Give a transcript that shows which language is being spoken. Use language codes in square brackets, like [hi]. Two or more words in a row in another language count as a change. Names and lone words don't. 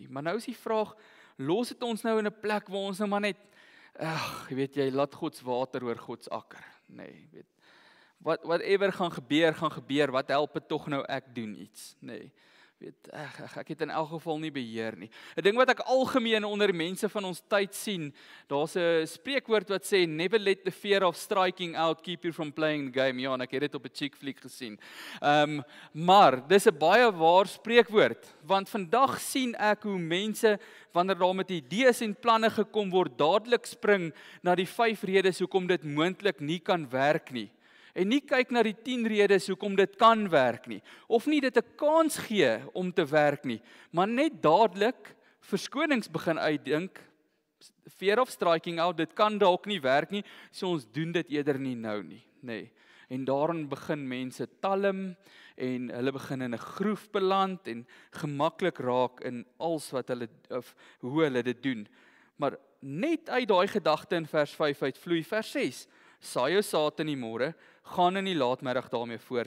[af] Maar nou is die vraag, los dit ons nou in 'n plek waar ons nou maar net jy laat Gods water oor Gods akker. Nee, whatever gaan gebeur, wat help dit tog nou ek doen iets? Nee, ek het in elk geval nie beheer nie. 'n Ding wat ek algemeen onder mense van ons tyd sien, daar's 'n spreekwoord wat sê, [en] never let the fear of striking out keep you from playing the game. [af] Ja, en ek het dit op 'n chick fliek gesien. Maar, dis 'n baie waar spreekwoord, want vandag sien ek hoe mense, wanneer daar met idees en planne gekom word, dadelik spring na die 5 redes hoekom dit moontlik nie kan werk nie. En nie kyk na die 10 redes hoekom dit kan werk nie, of nie dit 'n kans gee om te werk nie, maar net dadelik verskonings begin uitdink, [en] fear of striking out, [af] dit kan dalk nie werk nie, so ons doen dit eerder nie nou nie, nee. En daarin begin mense talm, en hulle begin in 'n groef beland, en gemaklik raak in alles wat hulle, of hoe hulle dit doen. Maar net uit daai gedagte in vers 5 uitvloei vers 6, saai jou saad in die môre, gaan in die laatmiddag daarmee voort.